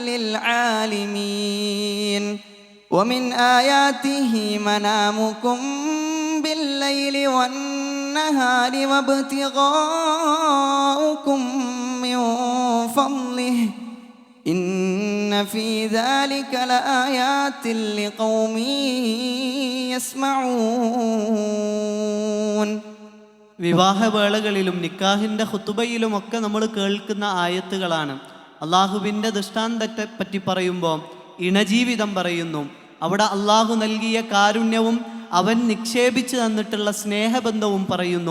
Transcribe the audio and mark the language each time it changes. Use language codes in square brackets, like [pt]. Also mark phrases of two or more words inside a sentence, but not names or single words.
[ar] للعالمين ومن آياته منامكم بالليل والنهار وابتغاؤكم من فضله إن في ذلك لآيات لقوم يسمعون. [ml] വിവാഹവേളകളിലും നിക്കാഹിൻ്റെ ഖുതുബയിലുമൊക്കെ നമ്മൾ കേൾക്കുന്ന ആയത്തുകളാണ്. അള്ളാഹുവിൻ്റെ ദൃഷ്ടാന്തത്തെ പറ്റി പറയുമ്പോൾ ഇണജീവിതം പറയുന്നു. അവിടെ അള്ളാഹു നൽകിയ കാരുണ്യവും അവൻ നിക്ഷേപിച്ച് തന്നിട്ടുള്ള സ്നേഹബന്ധവും പറയുന്നു.